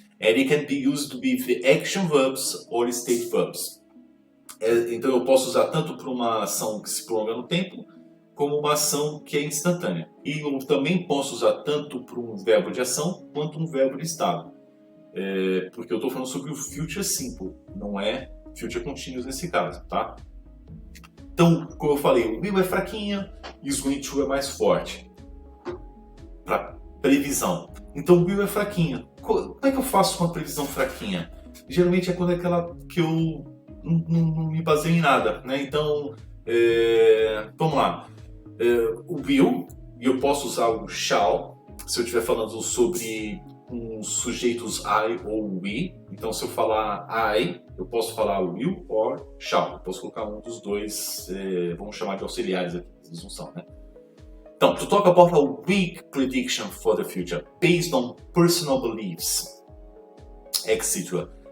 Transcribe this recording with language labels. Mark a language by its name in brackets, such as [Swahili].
[English] And it can be used with action verbs or state verbs. [Portuguese] Então eu posso usar tanto para uma ação que se prolonga no tempo, como uma ação que é instantânea. E eu também posso usar tanto para um verbo de ação, quanto um verbo de estado. Porque eu estou falando sobre o future simple, não é future continuous nesse caso, tá? Então, como eu falei, o will é fraquinho e o going to é mais forte. Para previsão. Então o will é fraquinho. Como é que eu faço uma previsão fraquinha? Geralmente é quando é aquela que eu não me baseio em nada, né? Então, vamos lá. O will, e eu posso usar o shall, se eu estiver falando sobre uns sujeitos I ou we. Então, se eu falar I, eu posso falar will or shall. Eu posso colocar um dos dois, vamos chamar de auxiliares aqui, eles não são, né? [English] Então, to talk about a weak prediction for the future, based on personal beliefs, etc.